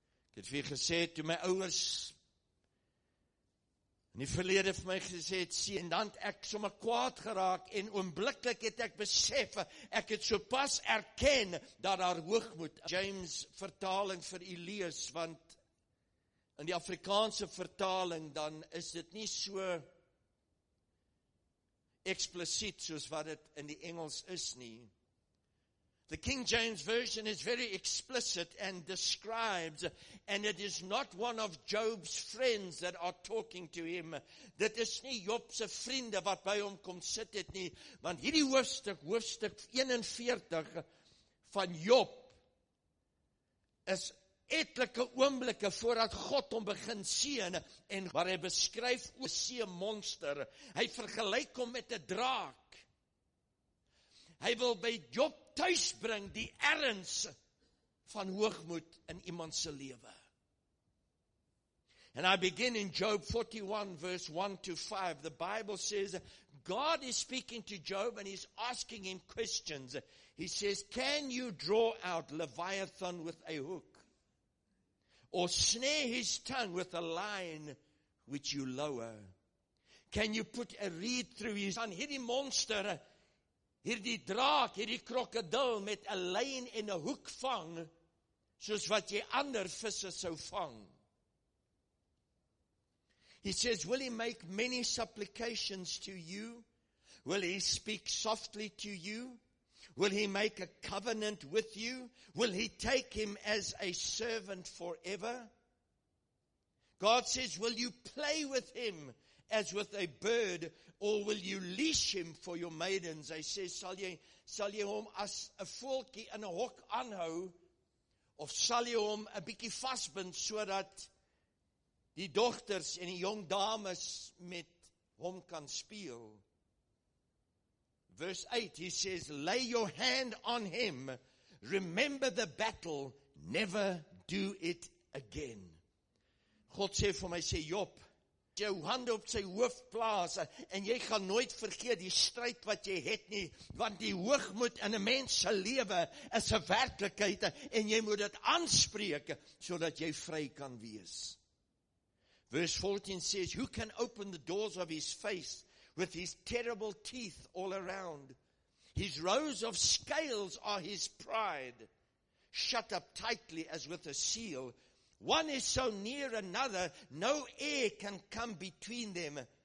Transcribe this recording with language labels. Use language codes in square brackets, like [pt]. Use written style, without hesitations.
[af] Ek het vir gesê, toe my ouers in die verlede vir my gesê het, sien, en dan het ek sommer kwaad geraak, en oombliklik het ek besef, ek het so pas erken, dat daar hoogmoed, James vertaling vir u lees, want in die Afrikaanse vertaling, dan is dit nie so eksplisiet, soos wat dit in die Engels is nie. [en] The King James Version is very explicit and describes, and it is not one of Job's friends that are talking to him. [af] Dit is nie Job se vriende wat by hom kom sit het nie, want hierdie hoofstuk 41 van Job is etlike oomblikke voordat God hom begin seën en waar hy beskryf oor 'n see-monster. Hy vergelyk hom met 'n draak. Hy wil by Job tuis bring die erns van hoogmoed in iemand se lewe. [en] And I begin in Job 41 verse 1 to 5. The Bible says God is speaking to Job and he's asking him questions. He says, can you draw out Leviathan with a hook? Or snare his tongue with a line which you lower? Can you put a reed through his tongue? [af] Hierdie monster, hierdie draak, hierdie krokodil met 'n lyn en 'n hoek vang, soos wat jy ander visse sou vang. [en] He says, will he make many supplications to you? Will he speak softly to you? Will he make a covenant with you? Will he take him as a servant forever? God says, will you play with him as with a bird, or will you leash him for your maidens? [af] Hy sê, sal jy hom as 'n voeltjie in 'n hok aanhou, of sal jy hom 'n bietjie vasbind sodat die dogters en die jong dames met hom kan speel? [en] Verse 8, he says, lay your hand on him, remember the battle, never do it again. [af] God sê vir my, sê Job, jou hande op sy hoof plaas, en jy gaan nooit vergeet die stryd wat jy het nie, want die hoogmoed in 'n mens se lewe is 'n werklikheid, en jy moet dit aanspreek, sodat jy vry kan wees. [en] Verse 14 says, who can open the doors of his face with his terrible teeth all around? His rows of scales are his pride, shut up tightly as with a seal. One is so near another, no air can come between them.